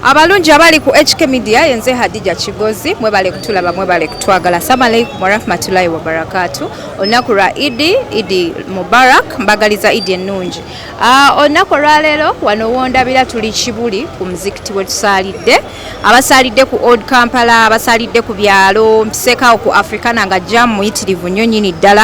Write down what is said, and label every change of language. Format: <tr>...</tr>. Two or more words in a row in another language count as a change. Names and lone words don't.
<lg>Abalungi abali ku HK Media yenze Hadija Kigozi mwebale kutulaba mwebale kutwagala.</lg> <ar>السلام عليكم ورحمة الله وبركاته.</ar> <lg>Olunaku lwa Idi Mubarak mbagaliza Idi ennungi. Olunaku lwa leero wano wondabira tuli Kibuli ku muzikiti we tusalidde. Abasalidde ku Old Kampala, abasalidde ku byalo, mpseka ku Africana nga jam muyitirivu nnyo nyini ddala.</lg>